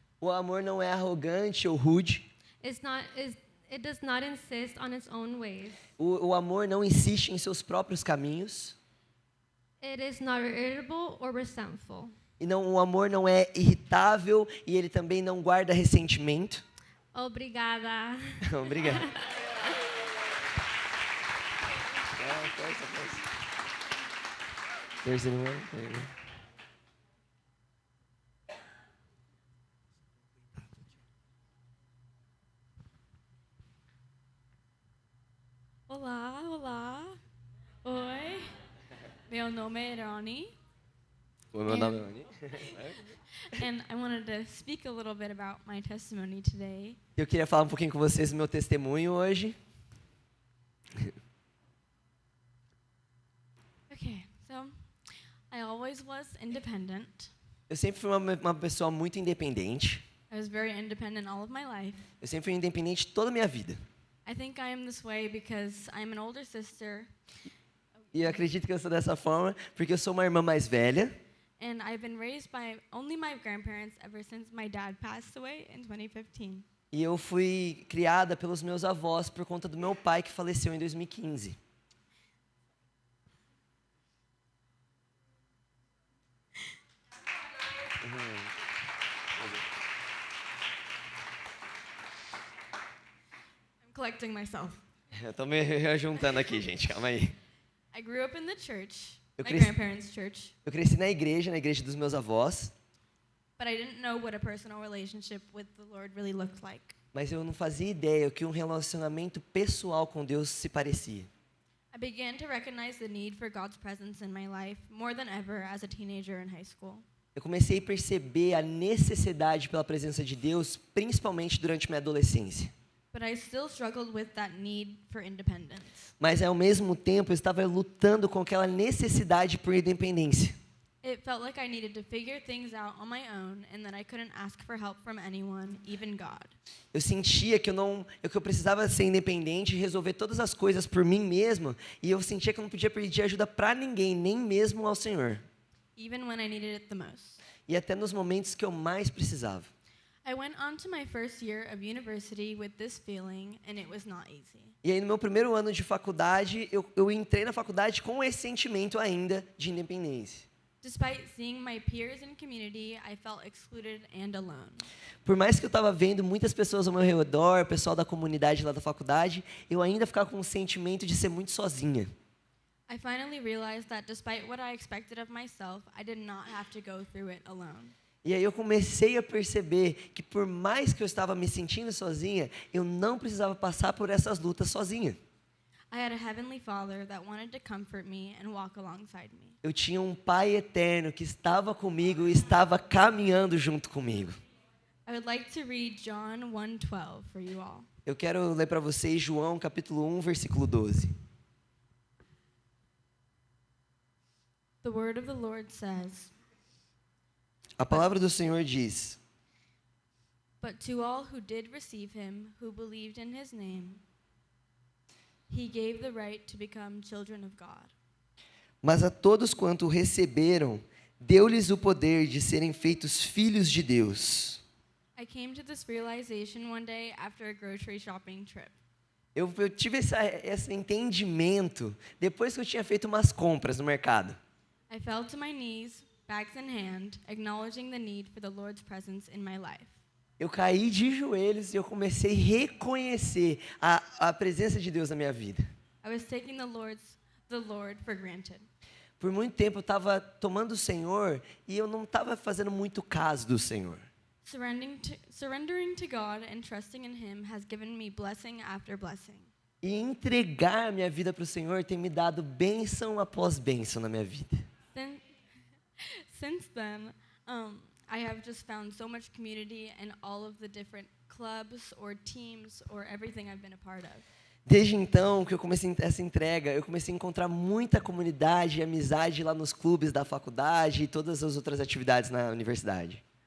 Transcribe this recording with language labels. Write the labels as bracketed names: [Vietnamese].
[Portuguese] O amor não é arrogante ou rude. [English] It does not insist on its own ways. [Portuguese] O amor não insiste em seus próprios caminhos. [English] It is not irritable or resentful. [Portuguese] E não, o amor não é irritável e ele também não guarda ressentimento. Obrigada. Obrigado. [English] There's anyone? [Portuguese] Olá. Oi. Meu nome é Ronnie. Oi, meu nome é Oni. [English] And I wanted to speak a little bit about my testimony today. [Portuguese] Eu queria falar um pouquinho com vocês do meu testemunho hoje. [English] Okay, so I always was independent. [Portuguese] Eu sempre fui uma pessoa muito independente. [English] I was very independent all of my life. [Portuguese] Eu sempre fui independente toda a minha vida. [English] I think I am this way because I'm an older sister [Portuguese] E eu acredito que eu sou dessa forma porque eu sou uma irmã mais velha. [English] and I've been raised by only my grandparents ever since my dad passed away in 2015. [Portuguese] E eu fui criada pelos meus avós por conta do meu pai que faleceu em 2015. [English] I'm collecting myself. [Portuguese] Eu tô me rejuntando aqui, gente, calma aí. [English] I grew up in the church, [Portuguese] Eu [English] my [Portuguese] cresci- [English] grandparents' church, [Portuguese] Eu cresci na igreja dos meus avós, [English] but I didn't know what a personal relationship with the Lord really looked like. [Portuguese] mas eu não fazia ideia o que um relacionamento pessoal com Deus se parecia. [English] I began to recognize the need for God's presence in my life more than ever as a teenager in high school. [Portuguese] Eu comecei a perceber a necessidade pela presença de Deus, principalmente durante minha adolescência. [English] But I still struggled with that need for independence. [Portuguese] Mas ao mesmo tempo eu estava lutando com aquela necessidade por independência. [English] It felt like I needed to figure things out on my own and that I couldn't ask for help from anyone, even God. [Portuguese] Eu sentia que eu precisava ser independente e resolver todas as coisas por mim mesmo, e eu sentia que eu não podia pedir ajuda para ninguém, nem mesmo ao Senhor. [English] Even when I needed it the most. [Portuguese] E até nos momentos que eu mais precisava. [English] I went on to my first year of university with this feeling, and it was not easy. [Portuguese] E aí no meu primeiro ano de faculdade, eu entrei na faculdade com esse sentimento ainda de independência. [English] Despite seeing my peers in community, I felt excluded and alone. [Portuguese] Por mais que eu estava vendo muitas pessoas ao meu redor, pessoal da comunidade lá da faculdade, eu ainda ficava com o sentimento de ser muito sozinha. [English] I finally realized that despite what I expected of myself, I did not have to go through it alone. [Portuguese] E aí eu comecei a perceber que por mais que eu estava me sentindo sozinha, eu não precisava passar por essas lutas sozinha. [English] I had a heavenly Father that wanted to comfort me and walk alongside me. [Portuguese] Eu tinha um Pai eterno que estava comigo e estava caminhando junto comigo. [English] I would like to read John 1:12 for you all. [Portuguese] Eu quero ler para vocês João capítulo 1, versículo 12. [English] The word of the Lord says, [Portuguese] A palavra do Senhor diz: [English] "But to all who did receive him, who believed in his name, he gave the right to become children of God." [Portuguese] Mas a todos quanto o receberam, deu-lhes o poder de serem feitos filhos de Deus. [English] I came to this realization one day after a grocery shopping trip. [Portuguese] Eu tive esse entendimento depois que eu tinha feito umas compras no mercado. [English] I fell to my knees, bags in hand, acknowledging the need for the Lord's presence in my life. [Portuguese] Eu caí de joelhos e eu comecei a reconhecer a presença de Deus na minha vida. [English] I was taking the Lord for granted. [Portuguese] Por muito tempo eu estava tomando o Senhor e eu não estava fazendo muito caso do Senhor. [English] Surrendering to God and trusting in him has given me blessing after blessing. [Portuguese] E entregar minha vida para o Senhor tem me dado bênção após bênção na minha vida. [English] Since then, I have just found so much community in all of the different clubs or teams or everything I've been a part of. [Portuguese] Desde então que eu comecei essa entrega, eu comecei a encontrar muita comunidade e amizade lá nos clubes da faculdade e todas as outras atividades na universidade.